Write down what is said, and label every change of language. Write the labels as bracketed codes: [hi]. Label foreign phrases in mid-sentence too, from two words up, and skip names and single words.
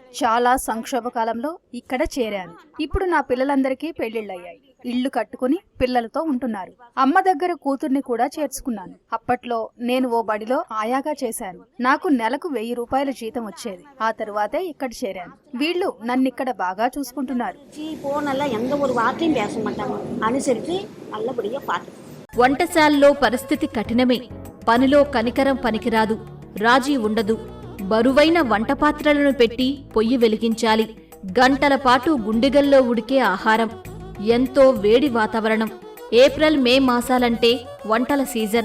[te] చాలా సంక్షోభ కాలంలో ఇక్కడ చేరాను. ఇప్పుడు నా పిల్లలందరికీ పెళ్లిళ్లయ్యాయి. ఇళ్లు కట్టుకుని పిల్లలతో ఉంటున్నారు. అమ్మ దగ్గర కూతుర్ని కూడా చేర్చుకున్నాను. అప్పట్లో నేను ఓ బడిలో ఆయాగా చేశాను. నాకు నెలకు 1000 రూపాయల జీతం వచ్చేది. ఆ తరువాతే ఇక్కడ చేరాను. వీళ్ళు నన్నిక్కడ బాగా చూసుకుంటున్నారు. [ta] போனெல்லாம் எந்த ஒரு வார்த்தையும் பேச மாட்டாங்க, அனுசரித்து நல்லபடியா பார்த்து. [te] వంటశాలలో పరిస్థితి కఠినమే. పనిలో కనికరం పనికిరాదు, రాజీ ఉండదు. బరువైన వంటపాత్రలను పెట్టి పొయ్యి వెలిగించాలి. గంటల పాటు గుండెగల్లో ఉడికే ఆహారం. ఎంతో వేడి వాతావరణం. ఏప్రిల్ మే మాసాలంటే వంటల సీజన్.